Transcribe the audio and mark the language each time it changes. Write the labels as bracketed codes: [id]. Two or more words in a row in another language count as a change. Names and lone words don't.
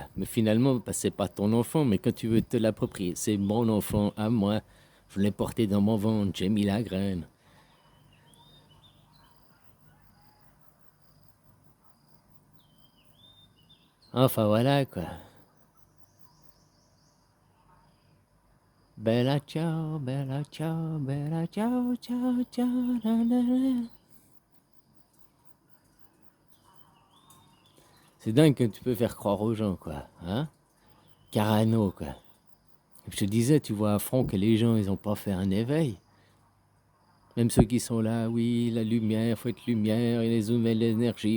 [fr] Mais finalement, bah, c'est pas ton enfant, mais quand tu veux te l'approprier, c'est mon enfant à moi. Je l'ai porté dans mon ventre, j'ai mis la graine. Enfin, voilà, quoi. [it] Bella ciao, bella ciao, bella ciao, ciao, ciao, la, la, la. [fr] C'est dingue que tu peux faire croire aux gens, quoi. Hein? Carano, quoi. Je te disais, tu vois à fond que les gens, ils n'ont pas fait un éveil. Même ceux qui sont là, oui, la lumière, faut être lumière, et les nouvelles énergies.